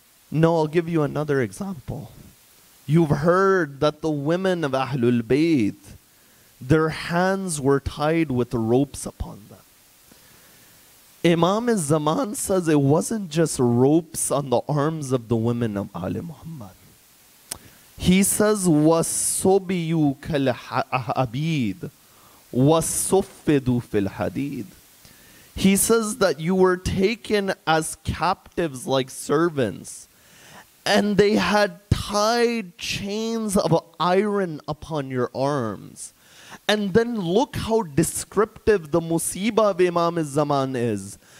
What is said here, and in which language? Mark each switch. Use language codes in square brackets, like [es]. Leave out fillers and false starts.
[en] No, I'll give you another example. You've heard that the women of Ahlul Bayt, their hands were tied with ropes upon them. Imam al-Zaman says it wasn't just ropes on the arms of the women of Ali Muhammad. He says, [ar] وَالصُّبِيُّ كَالْعَبِيدِ وَالصُّفِّدُ فِي الْحَدِيدِ. [en] He says that you were taken as captives like servants, and they had tied chains of iron upon your arms. And then look how descriptive the musibah of Imam al-Zaman is.